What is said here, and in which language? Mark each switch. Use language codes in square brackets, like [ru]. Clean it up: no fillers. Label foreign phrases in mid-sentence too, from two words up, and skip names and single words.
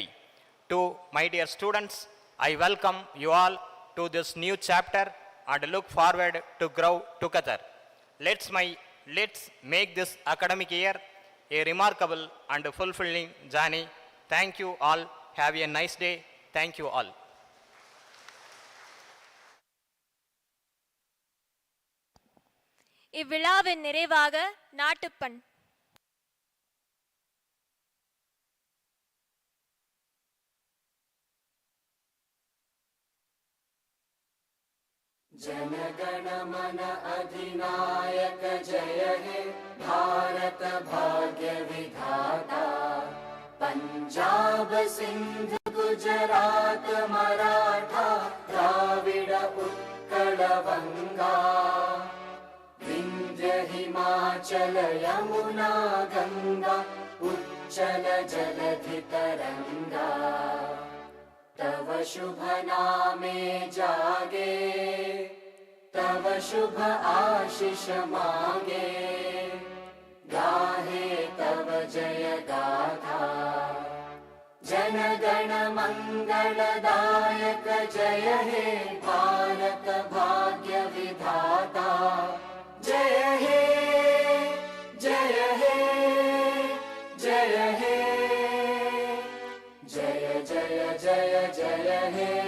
[en] To my dear students, I welcome you all to this new chapter and look forward to grow together. Let's make this academic year a remarkable and fulfilling journey. Thank you all. Have a nice day. Thank you all. [ta] இவ்விழாவின் நிறைவாக நாட்டுப்பண். [bn] জনগণমন অধিনায়ক জয় হে ভারত ভাগ্য বিধাতা পঞ্জাব সিন্ধ গুজরাট মরাঠা দ্রাবিড় উৎকল বঙ্গ বিন্ধ্য হিমাচল যমুনা গঙ্গা উচ্ছল জলধি তরঙ্গ তব শুভ নামে জাগে তব শুভ আশিস মাগে গাহে তব জয় গাথা জন গণ মঙ্গলদায়ক জয় হে ভারত ভাগ্য বিধাতা জয় হে জয় হে জয় হে জয় জয় জয় জয় হে